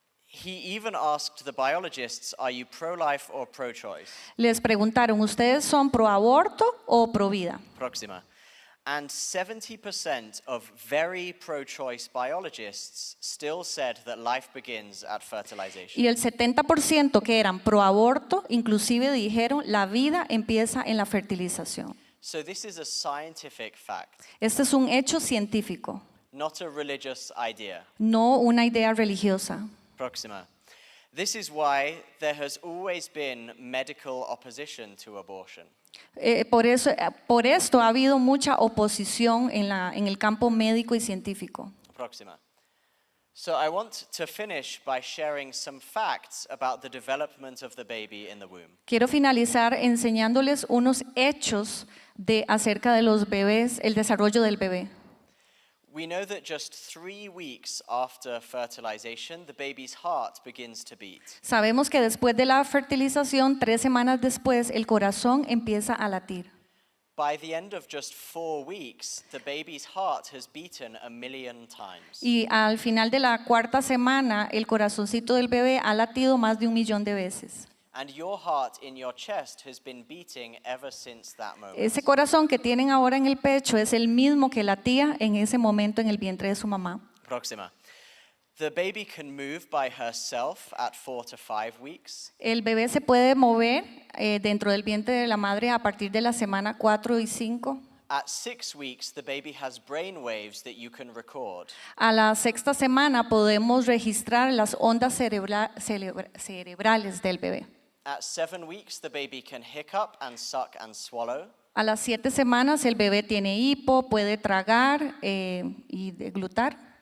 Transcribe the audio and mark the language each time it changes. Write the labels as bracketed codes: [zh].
[en] He even asked the biologists, are you pro-life or pro-choice? [es] Les preguntaron, ¿ustedes son pro aborto o pro vida? Proxima. [en] And 70% of very pro-choice biologists still said that life begins at fertilization. [es] Y el 70% que eran pro aborto, inclusive dijeron, la vida empieza en la fertilización. [en] So this is a scientific fact, [es] Este es un hecho científico, [en] not a religious idea. [es] no una idea religiosa. Proxima. [en] This is why there has always been medical opposition to abortion. [es] Por esto ha habido mucha oposición en el campo médico y científico. Proxima. [en] So I want to finish by sharing some facts about the development of the baby in the womb. [es] Quiero finalizar enseñándoles unos hechos acerca de los bebés, el desarrollo del bebé. [en] We know that just 3 weeks after fertilization, the baby's heart begins to beat. [es] Sabemos que después de la fertilización, 3 semanas después, el corazón empieza a latir. [en] By the end of just 4 weeks, the baby's heart has beaten 1,000,000 times. [es] Y al final de la 4ª semana, el corazoncito del bebé ha latido más de 1,000,000 de veces. [en] And your heart in your chest has been beating ever since that moment. [es] Ese corazón que tienen ahora en el pecho es el mismo que latía en ese momento en el vientre de su mamá. Proxima. [en] The baby can move by herself at 4 to 5 weeks. [es] El bebé se puede mover dentro del vientre de la madre a partir de la semana 4 y 5. [en] At 6 weeks, the baby has brain waves that you can record. [es] A la sexta semana podemos registrar las ondas cerebrales del bebé. [en] At 7 weeks, the baby can hiccup and suck and swallow. [es] A las 7 semanas el bebé tiene hipo, puede tragar y deglutar.